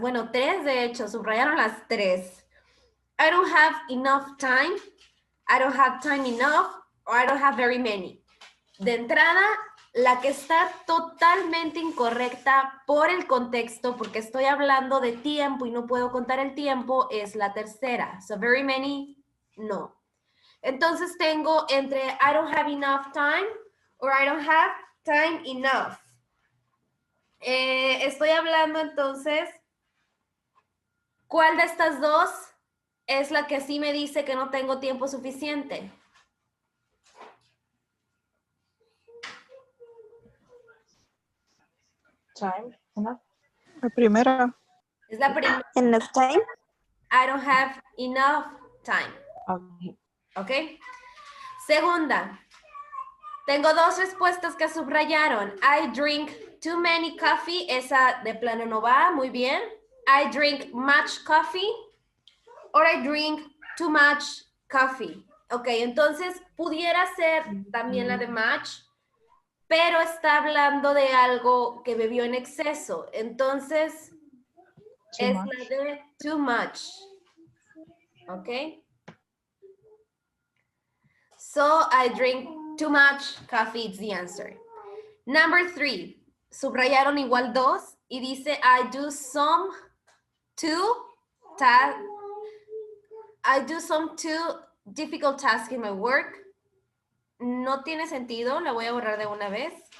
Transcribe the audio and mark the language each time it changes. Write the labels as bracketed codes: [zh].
[es] Bueno, tres de hecho, subrayaron las tres. [en] I don't have enough time. I don't have time enough. Or I don't have very many. [es] De entrada, la que está totalmente incorrecta por el contexto, porque estoy hablando de tiempo y no puedo contar el tiempo, es la tercera. [en] So very many, no. [es] Entonces tengo entre [en] I don't have enough time or I don't have time enough. [es] Estoy hablando entonces, ¿cuál de estas dos es la que sí me dice que no tengo tiempo suficiente? [en] Time, enough. [es] La primera. Es la primera. [en] Enough time. I don't have enough time. Okay. [es] ¿Ok? Segunda. Tengo dos respuestas que subrayaron. [en] I drink too many coffee. [es] Esa de plano no va. Muy bien. [en] I drink much coffee. Or I drink too much coffee. [es] Ok, entonces pudiera ser también la de much, pero está hablando de algo que bebió en exceso. Entonces, [en] Too [es] es [en] much. [es] la de [en] too much. [es] ¿Ok? [en] So, I drink too much coffee, it's the answer. Number 3. [es] Subrayaron igual dos y dice, [en] I do some too difficult tasks in my work. [es] No tiene sentido, la voy a borrar de una vez.